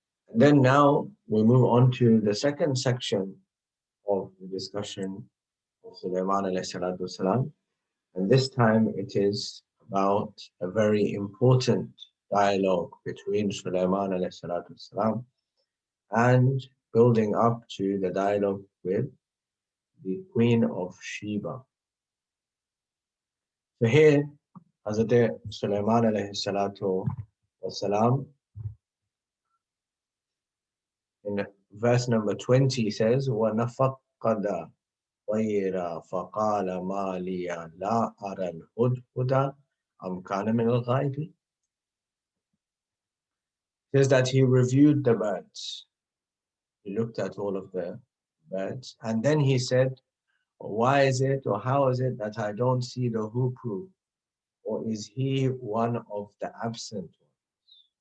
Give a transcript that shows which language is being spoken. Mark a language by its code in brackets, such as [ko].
[en] And then now we move on to the second section of the discussion of Sulaiman alayhi salatu wasalam. And this time it is about a very important dialogue between Sulaiman alayhi salatu wasalam and building up to the dialogue with the Queen of Sheba. So here, Hazrat Sulaiman alayhi salatu wasalam, in verse number 20 says, [ar] وَنَفَقَّدَ طَيْرًا فَقَالَ مَا لِيَ لَا أَرَى الْهُدْهُدَ أَمْ كَانَ مِنَ الْغَائِبِينَ. [en] Says that he reviewed the birds. He looked at all of the birds, and then he said, why is it or how is it that I don't see the hoopoe, or is he one of the absent ones?